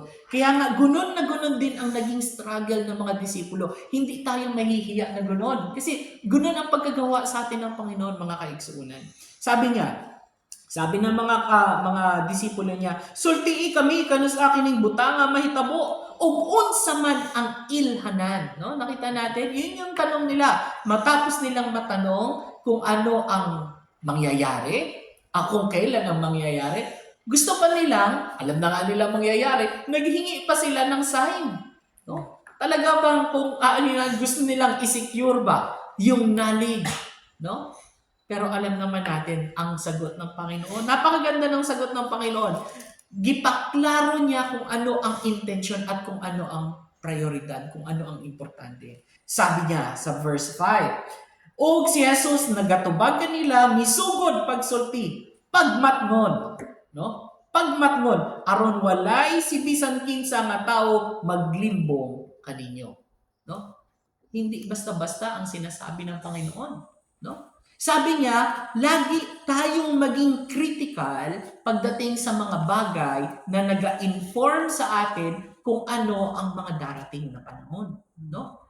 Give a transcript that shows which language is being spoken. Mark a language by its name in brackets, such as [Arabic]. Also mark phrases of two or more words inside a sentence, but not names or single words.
[Filipino] Kaya nga, gunon na gunon din ang naging struggle ng mga disipulo. Hindi tayo mahihiya na gunon. Kasi gunon ang pagkagawa sa atin ng Panginoon, mga kaigsuunan. Sabi ng mga disipulo niya, [Cebuano] sultii kami, kanus akin ng butanga, mahitabo, ug unsa man ang ilhanan. [Filipino] No? Nakita natin, yun yung tanong nila. Matapos nilang matanong kung ano ang mangyayari, kung kailan ang mangyayari, gusto pa nilang, alam na nga nilang mangyayari, naghingi pa sila ng sign. No? Talaga bang kung gusto nilang i-secure ba yung knowledge? No? Pero alam naman natin ang sagot ng Panginoon. Napakaganda ng sagot ng Panginoon. Gipaklaro niya kung ano ang intention at kung ano ang prioridad, kung ano ang importante. Sabi niya sa verse 5, [Cebuano] og si Jesus nagatubag kanila misugod pagsulti, pagmatngon, no? Pagmatngon, aron walay si bisan kinsa nga tawo maglimbong kaninyo. [Filipino] No? Hindi basta-basta ang sinasabi ng Panginoon. No? Sabi niya, lagi tayong maging critical pagdating sa mga bagay na nag-inform sa atin kung ano ang mga darating na panahon. No?